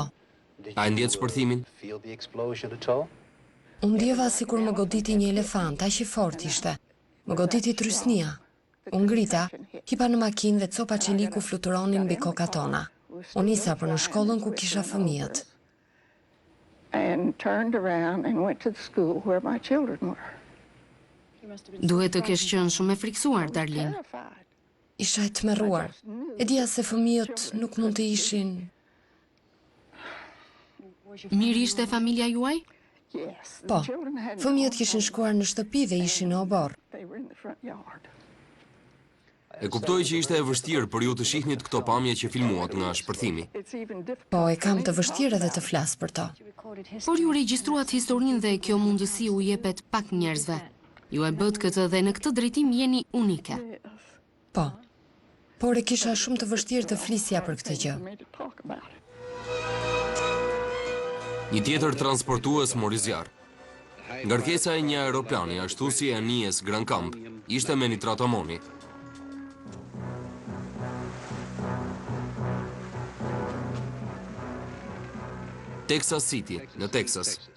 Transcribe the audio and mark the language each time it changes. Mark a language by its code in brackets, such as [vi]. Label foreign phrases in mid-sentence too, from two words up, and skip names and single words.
[sq] A e ndjet shpërthimin? unë ndjeva sikur më goditi një elefant, aq i fortë ishte. Më goditi trysnia. Unë ngrita, hipa në makinë dhe copa çeliku fluturonin mbi kokat tona. Unë nisa për në shkollën ku kisha fëmijët. [en] And turned around and went to the school where my children were. [sq] Duhet të kesh qenë shumë e friksuar, Darlene. [en] Terrified. [sq] Isha e tmerruar. E dija se fëmijët nuk mund të ishin. Mirë ishte familja juaj? [en] Yes. [sq] Po, [en] The children had [sq] fëmijët kishin shkuar në shtëpi dhe ishin në obor. [en] They were in the front yard. [sq] E kuptoj që ishte e vështirë për ju të shihnit këto pamje që filmuat nga shpërthimi. [en] It's even difficult. [sq] Po, e kam të vështirë edhe të flas për to. Por ju regjistruat historinë dhe kjo mundësi u jepet pak njerëzve. Ju e bët këtë dhe në këtë drejtim jeni unike. Po, por e kisha shumë të vështirë të flisja për këtë gjë. [en] For me to talk about it. [sq] Një tjetër transportues mori zjarr. Ngarkesa e një aeroplani, ashtu si e anijes Grand Camp, ishte me nitrat amoni. Texas City, në Texas.